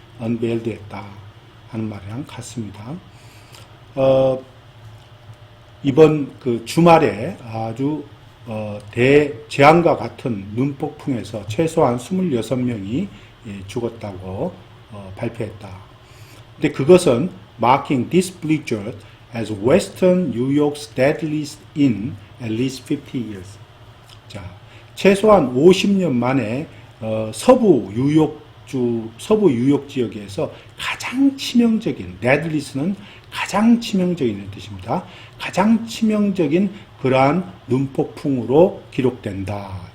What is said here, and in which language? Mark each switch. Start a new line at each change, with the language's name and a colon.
Korean: unveiled했다 하는 말이랑 같습니다. 이번 주말에 아주 대재앙과 같은 눈폭풍에서 최소한 26명이 죽었다고 발표했다. 근데 그것은
English: marking this blizzard as Western New York's deadliest in at least 50 years.
Korean: 자, 최소한 50년 만에 서부 뉴욕 지역에서 가장 치명적인 deadliest는 가장 치명적인 뜻입니다. 가장 치명적인 그러한 눈폭풍으로 기록된다.